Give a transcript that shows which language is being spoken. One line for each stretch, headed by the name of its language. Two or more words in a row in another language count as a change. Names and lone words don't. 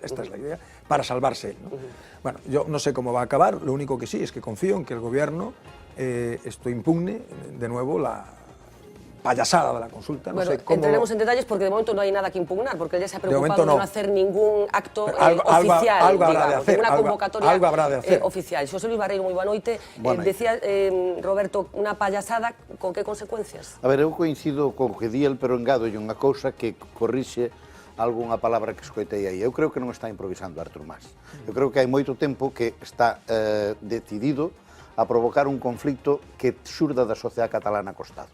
Spanish: Esta es la idea para salvarse él, ¿no? Bueno, yo no sé cómo va a acabar, lo único que sí es que confío en que el gobierno esto impugne de nuevo la payasada de la consulta. No bueno, sé cómo... entraremos en detalles porque de momento no hay nada que impugnar, porque él ya se ha preocupado de no hacer ningún acto oficial, algo habrá de hacer, una convocatoria algo habrá de hacer. Oficial. José Luis Barreiro, muy buena noite. Decía, Roberto, una payasada, con que consecuencias?
Galician: A ver, eu coincido con o que di el, pero engado unha cousa que corrixe algunha palabra que escoitei aí. Eu creo que non está improvisando Artur Mas. Eu creo que hai moito tempo que está decidido a provocar un conflicto que xurda da sociedade catalana co Estado.